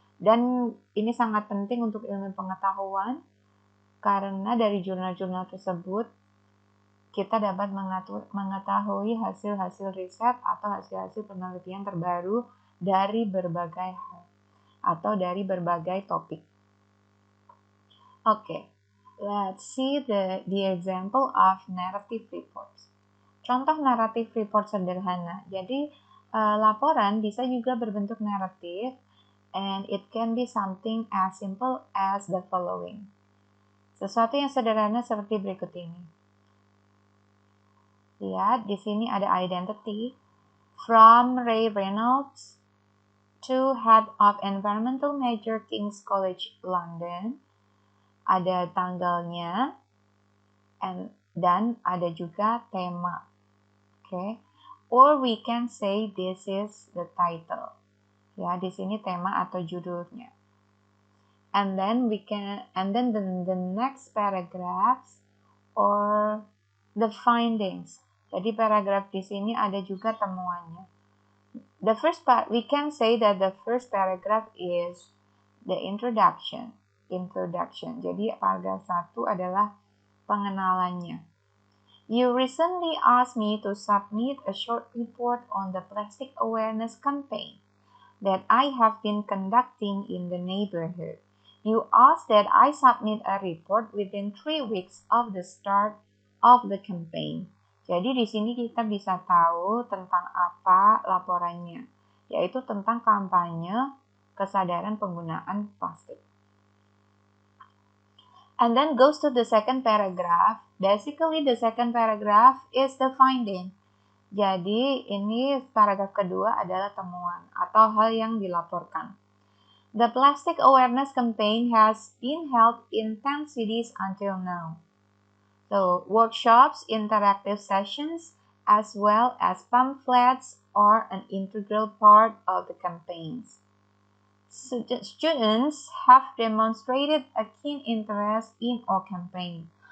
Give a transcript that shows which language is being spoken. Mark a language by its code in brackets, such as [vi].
[id] Dan ini sangat penting untuk ilmu pengetahuan karena dari jurnal-jurnal tersebut kita dapat mengetahui hasil-hasil riset atau hasil-hasil penelitian terbaru dari berbagai hal atau dari berbagai topik. [en] Okay, let's see the example of narrative reports. [id] Contoh naratif report sederhana. Jadi laporan bisa juga berbentuk naratif, [en] and it can be something as simple as the following. [id] Sesuatu yang sederhana seperti berikut ini. Lihat, di sini ada identity. [en] From Ray Reynolds to Head of Environmental Major, King's College London. [id] Ada tanggalnya, dan ada juga tema. [en] Okay. Or we can say this is the title. [id] Ya, di sini tema atau judulnya. [en] And then the next paragraphs or the findings. [id] Jadi paragraf di sini ada juga temuannya. [en] The first part, we can say that the first paragraph is the introduction. [id] Jadi paragraf 1 adalah pengenalannya. [en] You recently asked me to submit a short report on the plastic awareness campaign that I have been conducting in the neighborhood. You asked that I submit a report within 3 weeks of the start of the campaign. [id] Jadi di sini kita bisa tahu tentang apa laporannya, yaitu tentang kampanye kesadaran penggunaan plastik. [en] And then goes to the second paragraph. Basically the second paragraph is the finding. [id] Jadi ini paragraf kedua adalah temuan atau hal yang dilaporkan. [en] The plastic awareness campaign has been held in 10 cities until now. So, workshops, interactive sessions, as well as pamphlets are an integral part of the campaigns. Students have demonstrated a keen interest in our campaign.